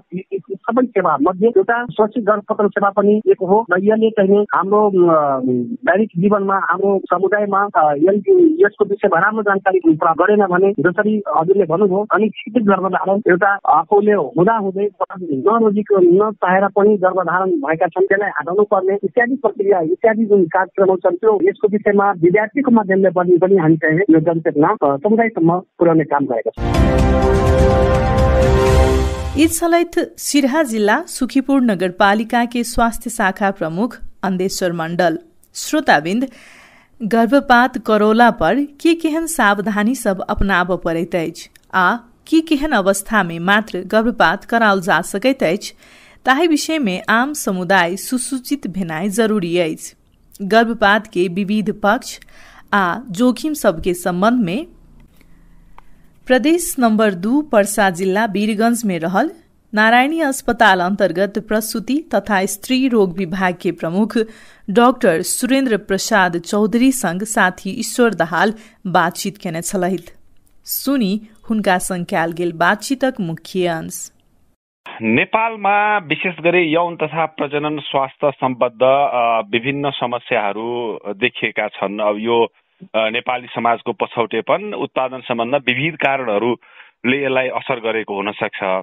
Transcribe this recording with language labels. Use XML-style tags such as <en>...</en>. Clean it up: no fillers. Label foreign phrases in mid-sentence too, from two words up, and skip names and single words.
<ne>यी सबै सेवामध्ये एउटा सुरक्षित गर्भपतन सेवा पनि एक हो र यसले चाहिँ हाम्रो दैनिक जीवनमा हाम्रो समुदायमा यसको विषयमा राम्रो जानकारी प्राप्त गरेन भने जसरी हजुरले भन्नुभयो अनिश्चित गर्भधारण एउटा आफूले हुँदाहुँदै नरोजीको नचाहेर पनि गर्भधारण भएका छन् त्यसलाई हटाउनु पर्ने इत्यादि प्रक्रिया इत्यादि जुन कार्यक्रम छन् त्यो यसको विषयमा विद्यार्थीको माध्यमले पनि हामी चाहिँ यो जनचेतना समुदायसम्म पुर्याउने काम गरेका छौँ।</ne> <mai>ईदसलैत सिरहा जिल्ला सुखीपुर नगरपालिका के स्वास्थ्य शाखा प्रमुख अंदेश्वर मंडल। श्रोताबिंद, गर्भपात करोला पर के केहन सावधानी सब अपनाब पड़ैत अछि आ की केहन अवस्था में मात्र गर्भपात कराओल जा सकैत अछि, ताहि विषय में आम समुदाय सुसूचित भेनाइ जरूरी अछि। गर्भपात के विविध पक्ष आ जोखिम सबके संबंध में प्रदेश नंबर 2 पर्सा जिला वीरगंज में रहल नारायणी अस्पताल अंतर्गत प्रसूति तथा स्त्री रोग विभाग के प्रमुख डॉक्टर सुरेन्द्र प्रसाद चौधरी संग साथी ईश्वर दहाल बातचीत केने छलैथ। सुनी हुनका संग कयल गेल बातचीतक मुख्य अंश।</mai> <ne>नेपालमा विशेष गरी यौन तथा प्रजनन स्वास्थ्य सम्बद्ध विभिन्न समस्याहरू देखिएका छन्। अब यो नेपाली समाजको पछौटेपन उत्पादन सम्बन्ध विविध कारणहरूले यसलाई असर गरेको हुन सक्छ।</ne>